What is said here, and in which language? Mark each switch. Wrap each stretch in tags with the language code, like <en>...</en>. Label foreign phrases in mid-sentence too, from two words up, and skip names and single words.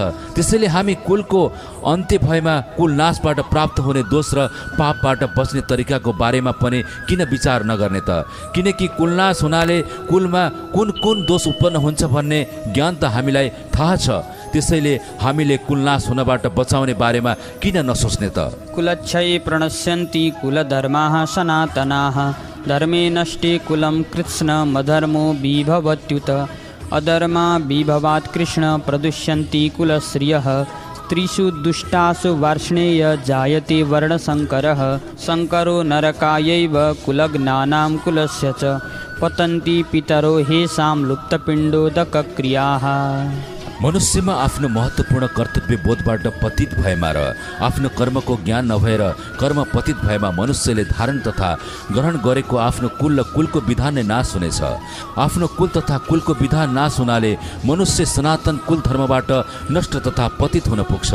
<ne>त्यसैले हामी कुलको अन्त्य भएमा कुल नाशबाट प्राप्त हुने दोष र पापबाट बच्ने तरिकाको बारेमा पनि किन विचार नगर्ने त? किनकि कुल नाश हुनाले कुलमा कुन कुन दोष उत्पन्न हुन्छ भन्ने ज्ञान त हामीलाई थाहा छ। त्यसैले हामीले कुलनाश हुनबाट बचाउने बारेमा किन नसोच्ने त?</ne> <sa>कुलक्षये प्रणश्यन्ति कुलधर्माः सनातनाः धर्मे नष्टे कुलं कृत्स्न मधर्मो विभवत्युत अधर्मा विभवात् कृष्ण प्रदुष्यन्ति कुलश्रियः स्त्रीषु दुष्टासु वार्ष्णेय जायते वर्णशङ्करः शङ्करो नरकायैव कुलज्ञानां कुलस्य च पतन्ति पितरो हेषां लुप्तपिण्डोदकक्रियाः।</sa> <ne>मनुष्यमा आफ्नो महत्त्वपूर्ण कर्तव्य बोधबाट पतित भएमा र आफ्नो कर्मको ज्ञान नभएर कर्म पतित भएमा मनुष्यले धारण तथा ग्रहण गरेको आफ्नो कुल र कुलको विधान नै नाश हुनेछ। आफ्नो कुल तथा कुलको विधान नाश हुनाले मनुष्य सनातन कुल धर्मबाट नष्ट तथा पतित हुन पुग्छ।</ne>